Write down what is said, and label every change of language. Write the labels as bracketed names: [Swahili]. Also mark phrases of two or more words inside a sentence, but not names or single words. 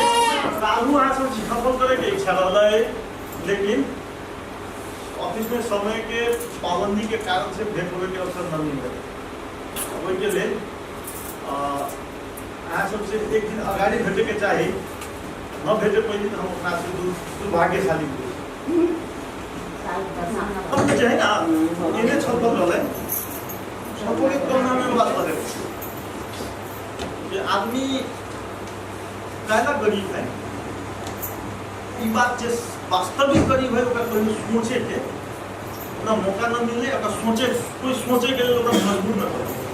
[Bhojpuri] सालू यहाँ सब छलफल करे के इच्छा रहला है, लेकिन ऑफिस में समय के पाबंदी के कारण से भेंट होने के अवसर न मिल रहे। वही के लिए यहाँ सबसे एक दिन अगाड़ी भेटे के चाहिए, न भेटे पहले तो हम अपना से दुर्भाग्यशाली हुए। अब जो है ना इन्हें छलफल रहला है, छलफल के क्रम में बात करे कि आदमी कायदा गरीब है, ये बात जो वास्तविक गरीब है ओकरा कोई सोचे के ना मौका न मिले, अगर सोचे कोई सोचे के लिए ओकरा मजबूर न करे।